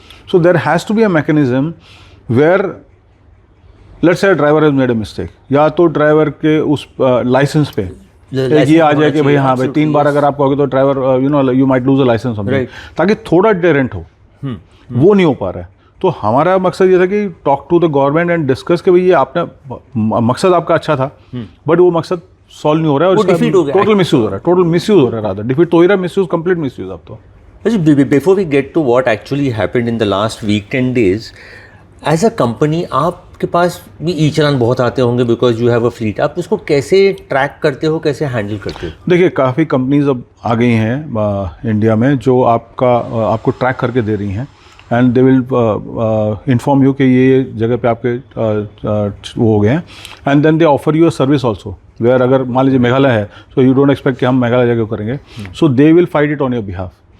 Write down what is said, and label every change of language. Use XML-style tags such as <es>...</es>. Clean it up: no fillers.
<en>so there has to be a mechanism where let's say driver has made a mistake,</en> <hi>या तो driver के उस licence पे ये आ जाए कि भाई हाँ भाई 3 बार अगर आप कहोगे तो</hi> <en>driver you might lose a license,</en> <hi>ताकि थोड़ा डेरेंट हो। वो नहीं हो पा रहा है। तो हमारा मकसद ये था कि</hi> <en>talk to the government and discuss</en> <hi>कि भाई ये आपने मकसद आपका अच्छा था, बट वो मकसद सॉल्व नहीं हो रहा है और टोटल मिसयूज हो रहा है। टोटल मिसयूज हो रहा है, रादर डिफीट तो ही रहा, मिसयूज कंप्लीट मिसयूज। अब तो</hi> <en>Before we get to what actually happened in the last week 10 days, as a company</en> <hi>आपके पास भी ई चालान बहुत आते होंगे</hi> <en>because you have a fleet.</en> <hi>आप उसको कैसे ट्रैक करते हो, कैसे हैंडल करते हो? देखिए, काफ़ी कंपनीज अब आ गई हैं इंडिया में जो आपको ट्रैक करके दे रही हैं,</hi> <en>and they will inform you</en> <hi>कि ये जगह पे आपके वो हो गए हैं,</hi> <en>and then they offer you a service also, where</en> <hi>अगर मान लीजिए मेघालय है,</hi> <en>so you don't expect</en> <hi>कि हम मेघालय जगह करेंगे,</hi> <en>So they will fight it on your behalf.</en>